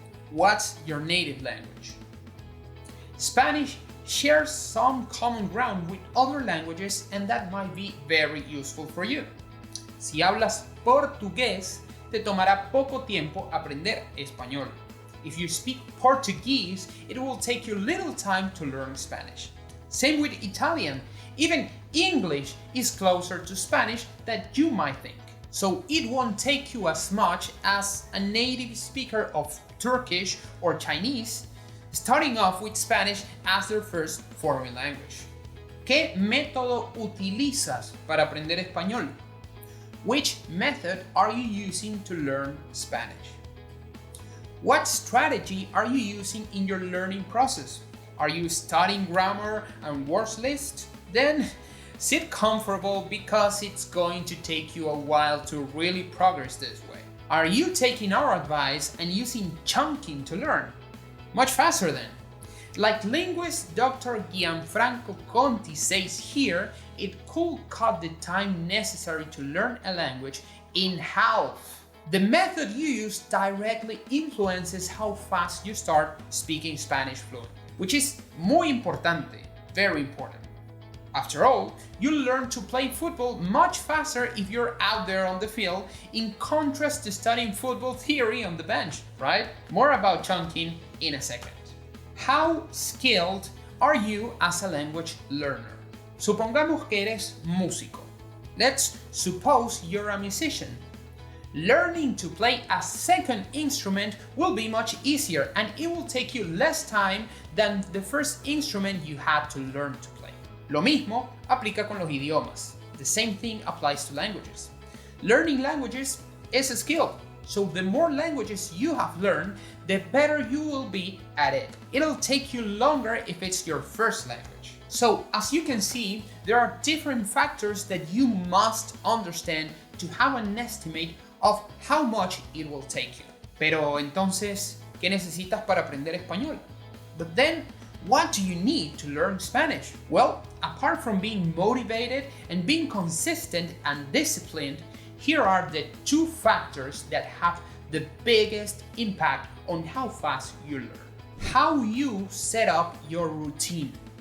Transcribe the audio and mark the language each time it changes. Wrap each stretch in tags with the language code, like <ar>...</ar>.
<en>What's your native language? Spanish shares some common ground with other languages and that might be very useful for you.</en> <es>Si hablas portugués, te tomará poco tiempo aprender español.</es> <en>If you speak Portuguese, it will take you little time to learn Spanish. Same with Italian. Even English is closer to Spanish than you might think. So it won't take you as much as a native speaker of Turkish or Chinese, starting off with Spanish as their first foreign language.</en> <es>¿Qué método utilizas para aprender español?</es> <en>Which method are you using to learn Spanish? What strategy are you using in your learning process? Are you studying grammar and words list? Then sit comfortable because it's going to take you a while to really progress this way. Are you taking our advice and using chunking to learn? Much faster then. Like linguist Dr. Gianfranco Conti says here, it could cut the time necessary to learn a language in half. The method you use directly influences how fast you start speaking Spanish fluent, which is</en> <es>muy importante,</es> <en>very important. After all, you'll learn to play football much faster if you're out there on the field, in contrast to studying football theory on the bench, right? More about chunking in a second. How skilled are you as a language learner?</en> <es>Supongamos que eres músico.</es> <en>Let's suppose you're a musician. Learning to play a second instrument will be much easier and it will take you less time than the first instrument you had to learn to play.</en> <es>Lo mismo aplica con los idiomas.</es> <en>The same thing applies to languages. Learning languages is a skill, so the more languages you have learned, the better you will be at it. It'll take you longer if it's your first language. So, as you can see, there are different factors that you must understand to have an estimate of how much it will take you.</en> <es>Pero entonces, ¿qué necesitas para aprender español?</es> <en>But then, what do you need to learn Spanish? Well, apart from being motivated and being consistent and disciplined, here are the 2 factors that have the biggest impact on how fast you learn. How you set up your routine.</en>